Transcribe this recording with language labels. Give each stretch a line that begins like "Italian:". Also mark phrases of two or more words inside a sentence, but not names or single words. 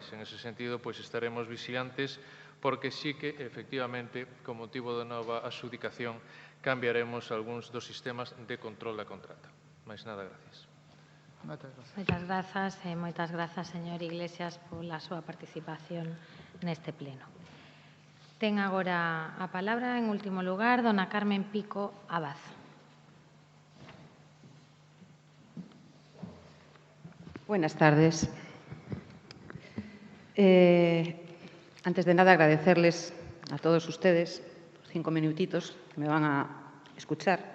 Galician: En ese sentido, pois estaremos vixilantes porque sí que, efectivamente, con motivo da nova adxudicación, cambiaremos algúns dos sistemas de control da contrata. Mais nada, gracias. Moitas grazas, señor Iglesias, pola súa participación neste pleno. Ten agora a palabra, en último lugar, dona Carmen Pico Abad.
Spanish: Buenas tardes. Antes de nada, agradecerles a todos ustedes 5 minutitos que me van a escuchar.